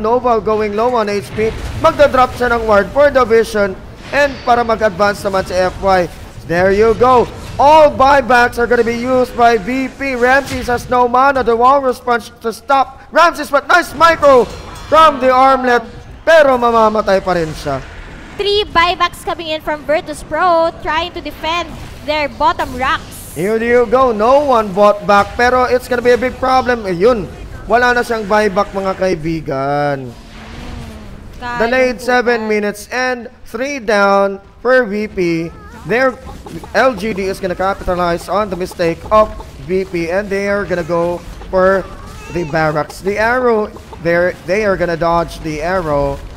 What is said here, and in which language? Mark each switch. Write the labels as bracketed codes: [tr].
[en] Nova going low on HP. [tl] Magda-drop siya ng ward [en] for the vision and [tl] para mag-advance naman si FY. [en] There you go. All buybacks are gonna be used by VP. Ramses has no mana. The walrus punch to stop Ramses, but nice micro from the armlet. [tl] Pero mamamatay pa rin siya. [en] 3 buybacks coming in from Virtus Pro trying to defend their bottom racks. Here you go. No one bought back. Pero it's gonna be a big problem. [tl] Ayun. Wala na siyang buyback mga kaibigan. [en] Delayed 7 minutes and 3 down for VP. Their LGD is gonna capitalize on the mistake of VP and they are gonna go for the barracks. The arrow, they are gonna dodge the arrow.